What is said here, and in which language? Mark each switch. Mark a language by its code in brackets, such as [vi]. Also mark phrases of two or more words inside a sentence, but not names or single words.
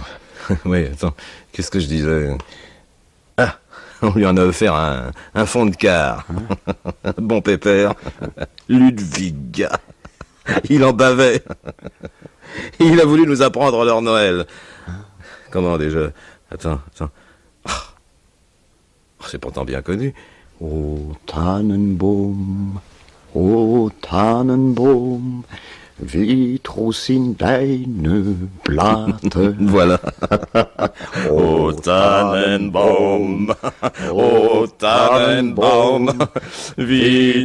[fr] Oui, attends, qu'est-ce que je disais? Ah, on lui en a offert un fond de quart. Un bon pépère. Ludwig. Il en bavait. Il a voulu nous apprendre leur Noël. Comment déjà? Attends. Oh, c'est pourtant bien connu. [de] O Tannenbaum, wie groß sind deine Blatte? [fr] Voilà. [de] O Tannenbaum, wie